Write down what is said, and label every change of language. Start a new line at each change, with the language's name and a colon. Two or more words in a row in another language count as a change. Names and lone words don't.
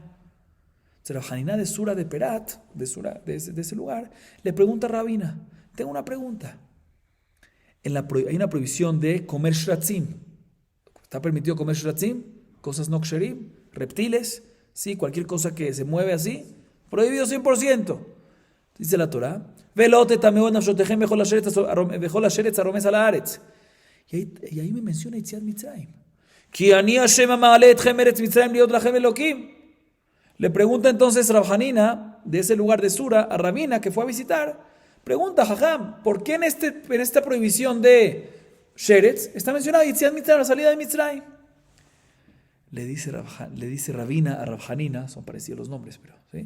Spanish: Rabhanina de Sura de Perat, de ese lugar, le pregunta a Rabina, tengo una pregunta. Hay una prohibición de comer shratzim. ¿Está permitido comer shratzim? Cosas no ksherim, reptiles, sí, cualquier cosa que se mueve así, prohibido 100%. Dice la Torah,
Hebrew: ולא תטמאו את נפשתיכם בכל השרץ הרמש על הארץ.
Spanish: Y ahí me menciona
Hebrew: יציאת מצרים. כי אני השם המעלה אתכם ארץ מצרים להיות לכם אלוקים.
Spanish: Le pregunta entonces Rabhanina, de ese lugar de Sura, a Rabina que fue a visitar. Pregunta, Jajam, ¿por qué en esta prohibición de Sheretz está mencionado
Hebrew: יציאת מצרים,
Spanish: la salida de Mitzrayim? Le dice Rabina a Rabhanina, son parecidos los nombres, pero ¿sí?